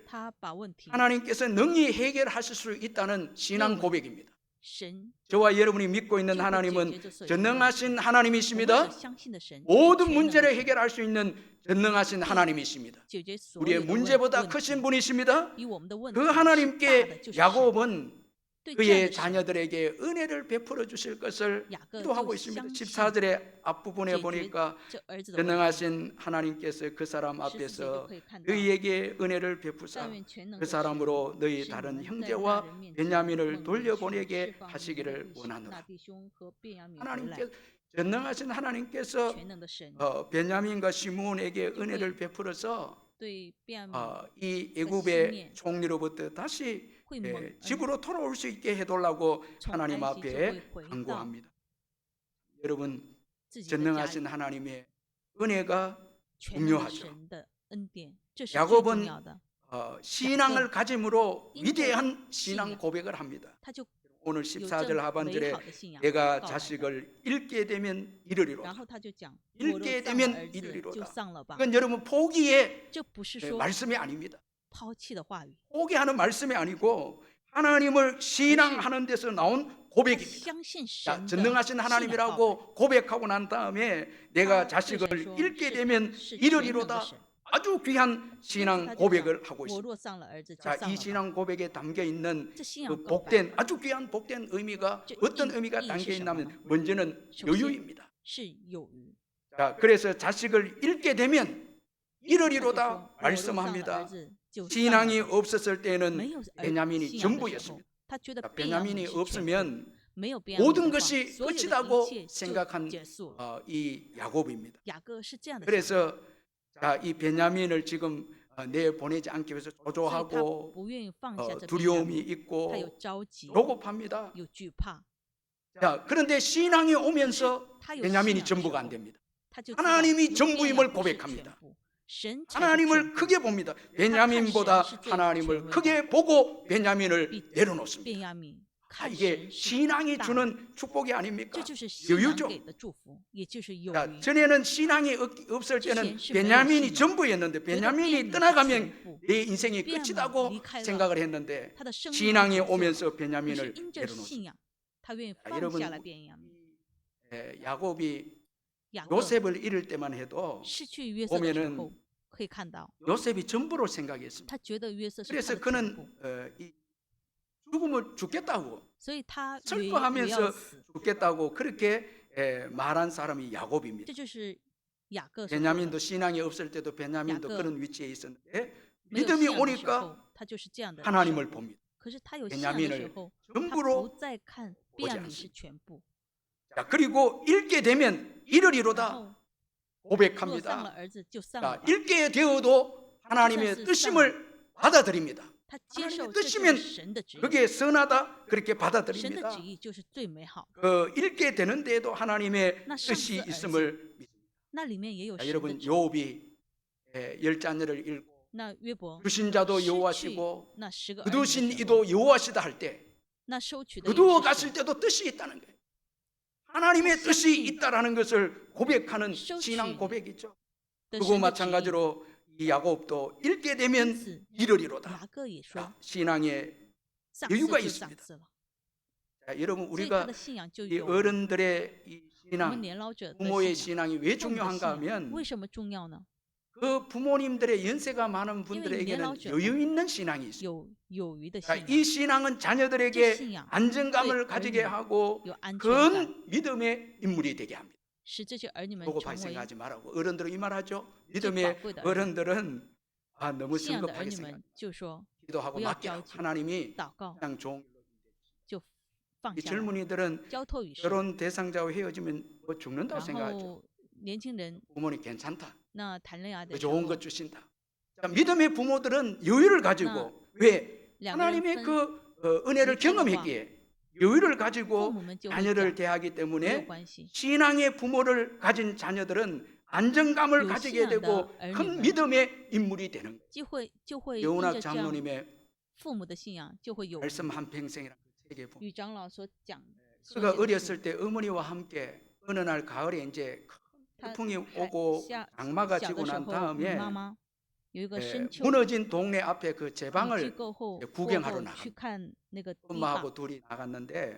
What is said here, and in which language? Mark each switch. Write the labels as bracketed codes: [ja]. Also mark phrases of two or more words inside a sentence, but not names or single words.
[zh] 他把问题 [ko] 하나님께서 능히 해결하실 수 있다는 신앙 네. 고백입니다. [zh] 神 [ko] 저와 여러분이 믿고 있는 [zh] 就会解 [ko] 하나님은 [zh] 决这所有的问题。 [ko] 전능하신 [zh] 我们 [ko] 하나님이십니다. [zh] 所相信的神， [ko] 모든 [zh] 全能的 [ko] 문제를 [zh] 神 [ko] 해결할 수 있는 전능하신 하나님이십니다. [zh] 解决所 [ko] 우리의 [zh] 有的问 [ko] 문제보다 [zh] 问 [ko] 크신 [zh] 题， [ko] 분이십니다. [zh] 比我们的问 [ko] 그 [zh] 题是大的 [ko] 하나님께 [zh] 就是神。 [ko] 야곱은 [zh] 对这样 [ko] 그의 [zh] 的神， [ko] 자녀들에게 은혜를 베풀어 주실 것을 야곱 기도하고 [zh] 就 [ko] 있습니다. [zh] 相信 [ko] 14절의 앞부분에 [zh] 解决 [ko] 보니까 [zh] 这儿子的问题。 [ko] 전능하신 하나님께서 그 사람 [zh] 14节就 [ko] 앞에서 [zh] 可以看到， [ko] 너희에게 은혜를 베푸사 [zh] 但愿全能 [ko] 그 [zh] 的神 [ko] 사람으로 너희 [zh] 使你 [ko] 다른 [zh] 们在那 [ko] 형제와 [zh] 人面前 [ko] 베냐민을 [zh] 蒙恩 [ko] 돌려보내게 [zh] 释放你们的 [ko] 하시기를 [zh] 弟兄那 [ko] 원하노라. [zh] 弟兄和便雅悯回来。 [ko] 하나님께 전능하신 하나님께서 [zh] 全能的神 [ko] 베냐민과 시므온에게 은혜를 베풀어서 [zh] 对便雅悯 [ko] 이 애굽의 총리로부터 다시 [zh] 会蒙恩， [ko] 집으로 돌아올 수 있게 해달라고 [zh] 从 [ko] 하나님 [zh] 埃及就 [ko] 앞에 [zh] 会回到。 [ko] 간구합니다. 여러분 [zh] 自己的家 [ko] 전능하신 [zh] 里， [ko] 하나님의 은혜가 [zh] 全能的 [ko] 중요하죠. [zh] 神的恩典，这是最 [ko] 야곱은 [zh] 重要的。 [ko] 신앙을 가짐으로 인도 위대한 신앙 신앙. 고백을 합니다. [zh] 他就 [ko] 오늘 [zh] 有 [ko] 14절 [zh] 这美 [ko] 하반절에 [zh] 好的信仰 [ko] 내가 [zh] 告白的， [ko] 자식을 잃게 되면 [zh] 然 [ko] 이르리로다. [zh] 后他就讲， [ko] 잃게 [zh] 我若丧了 [ko] 되면 [zh] 儿子，就 [ko] 이르리로다. [zh] 丧了吧。 [ko] 이건 여러분 포기의 [zh] 这不是说 [ko] 말씀이 아닙니다. [zh] 抛弃的话语， [ko] 포기하는 말씀이 아니고 하나님을 신앙하는 데서 나온 [zh] 他 [ko] 고백입니다. [zh] 相信 [ko] 자, [zh] 神的 [ko] 전능하신 [zh] 信仰告白。 [ko] 하나님이라고 고백하고 난 다음에 내가 [zh] 他对神 [ko] 자식을 [zh] 说 [ko] 잃게 [zh] 是 [ko] 되면 [zh] 是全能的 [ko] 이르리로다. [zh] 神， [ko] 아주 귀한 [zh] 因此 [ko] 신앙 [zh] 他就讲 [ko] 고백을 하고 [zh] 我 [ko] 있습니다. [zh] 若丧了儿子，就 [ko] 자, [zh] 丧 [ko] 이 [zh] 了吧。 [ko] 신앙 고백에 담겨 있는 [zh] 这信 [ko] 그 [zh] 仰告白 [ko] 복된 아주 귀한 복된 의미가 저 어떤 이- 의미가 이 담겨 [zh] 是什么 [ko] 있냐면 [zh] 呢？ [ko] 먼저는 [zh] 首先 [ko] 여유입니다. [zh] 是有余。 [ko] 자, 그래서 자식을 잃게 되면 [zh] 他就说 [ko] 이르리로다 [zh] 我若丧了儿 [ko] 말씀합니다. [zh] 子，就丧了 [ko] 신앙이 [zh] 吧。 [ko] 없었을 [zh] 没 [ko] 때는 [zh] 有 [ko] 베냐민이 [zh] 信仰的时候 [ko] 전부였습니다. ， [zh] 他觉得 [ko] 자, [zh] 便雅悯 [ko] 베냐민이 [zh] 是全部， [ko] 없으면 [zh] 没有便雅悯 [ko] 모든 [zh] 的话， [ko] 것이 [zh] 所有的 [ko] 끝이라고 [zh] 一切就 [ko] 생각한 [zh] 结束了。 [ko] 이 야곱입니다. [zh] 雅各是这样的想法， [ko] 그래서 자, 이 베냐민을 지금 내 보내지 않기 위해서 [zh] 所以他 [ko] 조조하고 [zh] 不愿意放下这便雅 [ko] 두려움이 [zh] 悯， [ko] 있고 [zh] 他有着急， [ko] 조급합니다. [zh] 有惧怕。 [ko] 자, 그런데 신앙이 오면서 [zh] 他有信 [ko] 베냐민이 [zh] 仰的时 [ko] 전부가 안 [zh] 候， [ko] 됩니다. [zh] 他就知道 [ko] 하나님이 [zh] 如便雅 [ko] 전부임을 [zh] 不是 [ko] 고백합니다. [zh] 全部，神才是 [ko] 하나님을 [zh] 全部。 [ko] 크게 봅니다. 베냐민보다 그 하나님을 전 크게 보고 베냐민을 [zh] 比 [ko] 내려놓습니다. [zh] 便雅悯 [ko] 아, [zh] 看 [ko] 이게 [zh] 神是 [ko] 신앙이 [zh] 大的， [ko] 주는 축복이 [zh] 这 [ko] 아닙니까? [zh] 就是信仰 [ko] 여유죠. [zh] 给的祝福，也就是有 [ko] 자, [zh] 余。 [ko] 전에는 신앙이 없을 때는 [zh] 之前是 [ko] 베냐민이 [zh] 没有信仰， [ko] 전부였는데 [zh] 觉得 [ko] 베냐민이 [zh] 便雅悯是 [ko] 떠나가면 [zh] 全部， [ko] 내 인생이 [zh] 便雅 [ko] 끝이라고 [zh] 离开了， [ko] 생각을 했는데 [zh] 他的生命就 [ko] 신앙이 [zh] 结束了。 [ko] 오면서 [zh] 可是 [ko] 베냐민을 [zh] 因着 [ko] 내려놓습니다. [zh] 信仰，他愿意 [ko] 자, [zh] 放 [ko] 여러분 [zh] 下来便雅悯。 [ko] 야곱이 [zh] 雅各 [ko] 요셉을 잃을 때만 해도 [zh] 失去约瑟的时 [ko] 보면은 [zh] 候，可以看到 [ko] 요셉이 전부로 생각했습니다. [zh] 他觉得约瑟是他 [ko] 그래서 [zh] 的全 [ko] 그는 [zh] 部， [ko] 이 죽음을 죽겠다고 [zh] 所以他也 [ko] 슬퍼하면서 [zh] 要死。 [ko] 죽겠다고 그렇게 말한 사람이 야곱입니다. [zh] 这就是雅各所做的。 [ko] 베냐민도 신앙이 없을 때도 베냐민도 야곱. 그런 위치에 있었는데 [zh] 没有 [ko] 믿음이 [zh] 信仰的时 [ko] 오니까 [zh] 候，他就是这样的 [ko] 하나님을 [zh] 生活。 [ko] 봅니다. [zh] 可是他有信仰的时 [ko] 베냐민을 [zh] 候，他 [ko] 전부로 [zh] 不再看 [ko] 보지 [zh] 便雅悯 [ko] 않습니다. [zh] 是全部， [ko] 자, 그리고 잃게 되면 [zh] 然 [ko] 이르리로다 [zh] 后若丧了 [ko] 고백합니다. [zh] 儿子就丧了 [ko] 자, [zh] 吧。 [ko] 잃게 되어도 하나님의 그 뜻임을 받아들입니다. [zh] 他接 [ko] 하나님의 [zh] 受这就 [ko] 뜻이면 [zh] 是神的旨意， [ko] 그게 선하다 그렇게 [zh] 神的 [ko] 받아들입니다. [zh] 旨意就是最美好的。 [ko] 잃게 되는데도 하나님의 나 뜻이 상스 있음을 믿습니다. [zh] 那里面也有 [ko] 자, [zh] 神的 [ko] 여러분 [zh] 旨意。 [ko] 요업이 열 자녀를 잃고 [zh] 那约伯 [ko] 주신 자도 [zh] 失去 [ko] 여호와시고 [zh] 那10个儿女 [ko] 거두신 [zh] 的时候， [ko] 이도 여호와시다 할 때 [zh] 那收取的也 [ko] 거두어 [zh] 是 [ko] 갔을 [zh] 神。 [ko] 때도 뜻이 있다는 거예요. 하나님의 뜻이 [zh] 相信 [ko] 있다라는 것을 고백하는 소치 신앙 고백이죠. [zh] 的 [ko] 그리고 [zh] 神的旨意 [ko] 마찬가지로 이 야곱도 잃게 [zh] 因 [ko] 되면 [zh] 此 [ko] 이르리로다. [zh] 雅各也说 [ko] 자, 신앙의 [zh] 丧 [ko] 여유가 [zh] 失就 [ko] 있습니다. [zh] 丧失了， [ko] 자, 여러분 [zh] 所以他 [ko] 우리가 [zh] 的信仰就 [ko] 이 [zh] 有。 [ko] 어른들의 이 [zh] 我们 [ko] 신앙, [zh] 年老者的 [ko] 부모의 [zh] 信仰， [ko] 신앙이 왜 [zh] 父母的 [ko] 중요한가 [zh] 信仰 [ko] 하면 [zh] 为什么重要呢？ [ko] 그 부모님들의 연세가 많은 [zh] 因为 [ko] 분들에게는 [zh] 年老者 [ko] 여유 있는 신앙이 있어요. [zh] 有余的 [ko] 자, [zh] 信 [ko] 이 [zh] 仰， [ko] 신앙은 [zh] 这 [ko] 자녀들에게 [zh] 信仰 [ko] 안정감을 네, 가지게 어른이 하고 [zh] 有安全感， [ko] 큰 믿음의 인물이 되게 합니다. [zh] 使这些儿女们 [ko] 보고 [zh] 成为 [ko] 발생하지 말라고 어른들은 이 말하죠. [zh] 最 [ko] 믿음의 [zh] 宝贵的儿女。 [ko] 어른들은 너무 [zh] 信仰的儿 [ko] 성급하게 [zh] 女 [ko] 생각. [zh] 们就说 [ko] 기도하고 [zh] 不要 [ko] 맡기라. [zh] 着急 [ko] 하나님이 [zh] 祷告 [ko] 그냥 좋은. [zh] 就放 [ko] 이 [zh] 下来， [ko] 젊은이들은 [zh] 交托于神。 [ko] 결혼 대상자와 헤어지면 뭐 죽는다고 [zh] 然 [ko] 생각하죠. [zh] 后年轻人 [ko] 부모님 괜찮다. [zh] 那谈恋爱的 [ko] 그 [zh] 时 [ko] 좋은 [zh] 候 [ko] 것 ， 주신다. 자, 믿음의 부모들은 여유를 가지고 왜 [zh] 两个人 [ko] 하나님의 [zh] 分 [ko] 그 은혜를 이렇게 경험했기에 여유를 [zh] 父 [ko] 가지고 [zh] 母们就会 [ko] 자녀를 [zh] 讲 [ko] 대하기 [zh] 没有 [ko] 때문에 [zh] 关系。 [ko] 신앙의 부모를 가진 자녀들은 안정감을 요 가지게 신앙의 되고 큰 [zh] 兒女们 [ko] 믿음의 인물이 되는 거예요. [zh] 就会因 [ko] 여운학 [zh] 着这样 [ko] 장로님의 [zh] 父母的信仰，就会有 [ko] 말씀 한 평생이라는 그 책에 보면 [zh] 与长老所讲。 [ko] 그가 [zh] 所写的 [ko] 어렸을 때 어머니와 함께 어느 날 가을에 이제 큰 [zh] 他 [ko] 태풍이 [zh] 还 [ko] 오고 [zh] 下 [ko] 장마가 [zh] 小 [ko] 지고 [zh] 的时 [ko] 난 [zh] 候，与 [ko] 다음에 [zh] 妈妈有一个深秋 [ko] 무너진 동네 앞에 그 [zh] 雨季 [ko] 제방을 [zh] 过后， [ko] 구경하러 [zh] 过后 [ko] 나갑니다. [zh] 去看那个堤坝， [ko] 엄마하고 둘이 나갔는데